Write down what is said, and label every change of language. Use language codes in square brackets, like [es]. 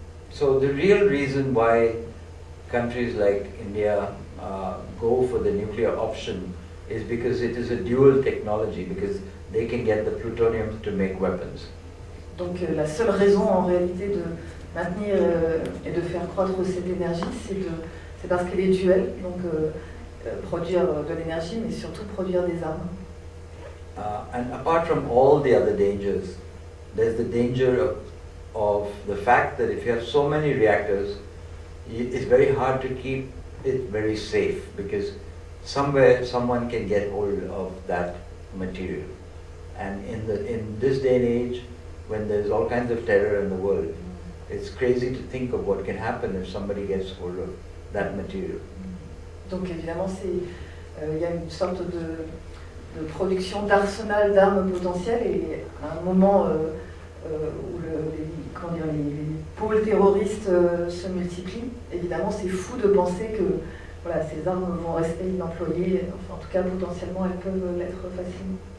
[en] So the real reason why countries like India go for the nuclear option is because it is a dual technology, because they can get the plutonium to make weapons. [fr] Donc la seule raison en réalité de maintenir et de faire croître cette énergie, c'est parce qu'elle est duelle, donc produire de l'énergie, mais surtout produire des armes. [en] And apart from all the other dangers, there's the danger of the fact that if you have so many reactors, it's very hard to keep it very safe because somewhere someone can get hold of that material. And in this day and age, when there's all kinds of terror in the world, it's crazy to think of what can happen if somebody gets hold of that material. [fr] Donc évidemment, il y a une sorte de production d'arsenal d'armes potentielles et à un moment où les pôles terroristes se multiplient, évidemment c'est fou de penser que voilà, ces armes vont rester inemployées, enfin en tout cas potentiellement elles peuvent l'être facilement.